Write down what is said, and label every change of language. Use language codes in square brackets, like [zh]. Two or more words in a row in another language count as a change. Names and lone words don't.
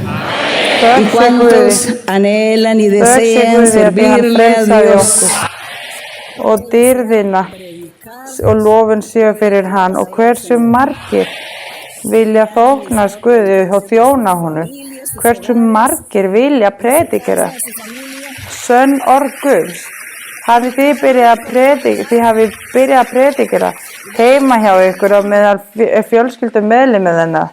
[es] Y cuántos anhelan y desean servirle a Dios. [is] Og dýrðina og lofun séu fyrir hann og hversu margir vilja þóknast Guði og þjóna honum. Hversu margir vilja predikera sönn orð Guðs. Hafið þið byrjað að predikera heima hjá ykkur og meðal fjölskyldum meðlimir hennar.